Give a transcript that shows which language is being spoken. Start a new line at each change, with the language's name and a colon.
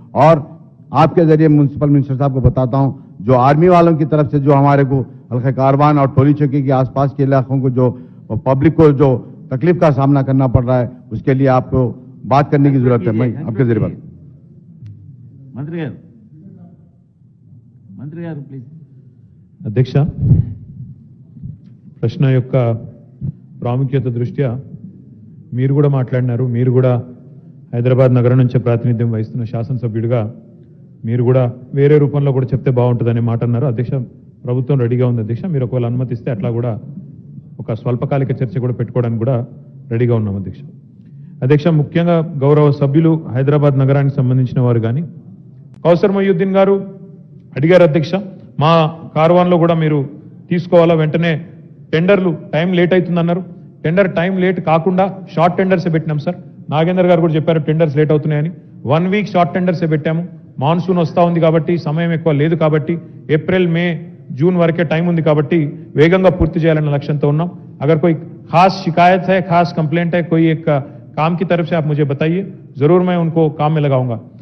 Hindi: और आपके जरिए म्यूनसिपल मिनिस्टर साहब को बताता हूं जो आर्मी वालों की तरफ से जो हमारे को हल्के कारवान और टोली चौकी के आसपास के इलाकों को जो पब्लिक को जो तकलीफ का सामना करना पड़ रहा है उसके लिए आपको बात करने की जरूरत है। मैं आपके जरिए बात
Telugu: मंत्री गाరు ప్లీజ్। అధ్యక్ష, ప్రశ్న యొక్క ప్రాముఖ్యత దృష్ట్యా మీరు కూడా మాట్లాడినారు, మీరు కూడా హైదరాబాద్ నగరం నుంచి ప్రాతినిధ్యం వహిస్తున్న శాసనసభ్యుడిగా మీరు కూడా వేరే రూపంలో కూడా చెప్తే బాగుంటుందనే మాట అన్నారు। అధ్యక్ష, ప్రభుత్వం రెడీగా ఉంది అధ్యక్ష, మీరు ఒకవేళ అనుమతిస్తే అట్లా కూడా ఒక స్వల్పకాలిక చర్చ కూడా పెట్టుకోవడానికి కూడా రెడీగా ఉన్నాం అధ్యక్ష। అధ్యక్ష, ముఖ్యంగా గౌరవ సభ్యులు హైదరాబాద్ నగరానికి సంబంధించిన వారు కానీ కౌసర్ మొయ్యుద్దీన్ గారు అడిగారు అధ్యక్ష, మా కార్వాన్లో కూడా మీరు తీసుకోవాలా, వెంటనే టెండర్లు time late అవుతుందన్నారు। Tender time late కాకుండా షార్ట్ టెండర్సే పెట్టినాం సార్। నాగేందర్ గారు కూడా చెప్పారు టెండర్స్ లేట్ అవుతున్నాయని। 1 వీక్ షార్ట్ టెండర్సే పెట్టాము। మాన్సూన్ వస్తా ఉంది కాబట్టి సమయం ఎక్కువ లేదు కాబట్టి ఏప్రిల్ మే जून వరకే టైం ఉంది కాబట్టి వేగంగా పూర్తి చేయాలన్న లక్ష్యంతో ఉన్నాం।
Hindi: अगर कोई खास शिकायत है, खास कंप्लेंट है कोई एक काम की तरफ से आप मुझे बताइए, जरूर मैं उनको काम में लगाऊंगा।